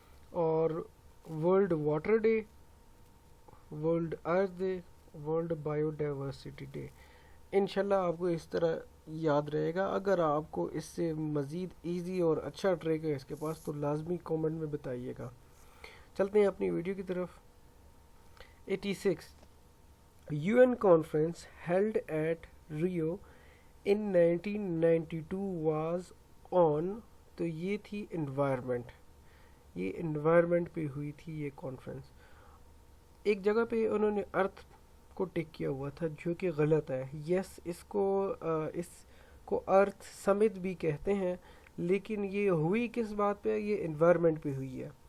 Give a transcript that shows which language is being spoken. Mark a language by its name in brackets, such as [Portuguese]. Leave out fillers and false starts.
[Urdu] اور world water day, world ارتھ day, world bio diversity day. انشاءاللہ آپ کو اس طرح یاد رہے گا. اگر آپ کو اس سے مزید ایزی اور اچھا ٹریک ہے اس کے پاس تو لازمی کومنٹ میں بتائیے گا. چلتے ہیں اپنی ویڈیو کی طرف. [English] 86 UN conference held at Rio in 1992 was on. [Urdu] تو یہ تھی انوائرمنٹ، یہ انوائرمنٹ پہ ہوئی تھی یہ کانفرنس. ایک جگہ پہ انہوں نے ارتھ کو ٹک کیا ہوا تھا جو کہ غلط ہے. یس، اس کو ارتھ سمت بھی کہتے ہیں، لیکن یہ ہوئی کس بات پہ، یہ انوائرمنٹ پہ ہوئی ہے.